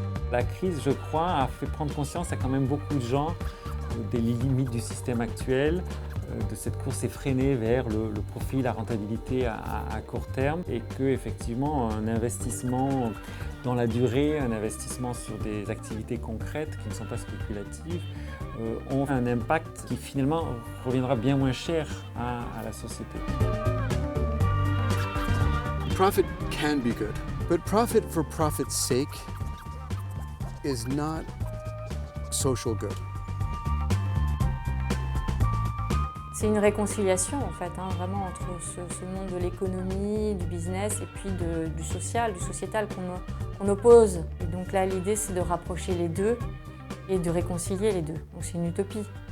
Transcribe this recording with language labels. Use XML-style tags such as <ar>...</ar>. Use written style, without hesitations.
<fr>La crise, je crois, a fait prendre conscience à quand même beaucoup de gens des limites du système actuel, de cette course effrénée vers le profit, la rentabilité à court terme, et que effectivement un investissement dans la durée, un investissement sur des activités concrètes qui ne sont pas spéculatives, ont un impact qui finalement reviendra bien moins cher à la société.</fr> <en>Profit can be good, but profit for profit's sake is not social good.</en> <fr>C'est une réconciliation en fait, vraiment entre ce monde de l'économie, du business et puis du social, du sociétal qu'on oppose. Et donc là, l'idée c'est de rapprocher les deux et de réconcilier les deux. Donc c'est une utopie.</fr>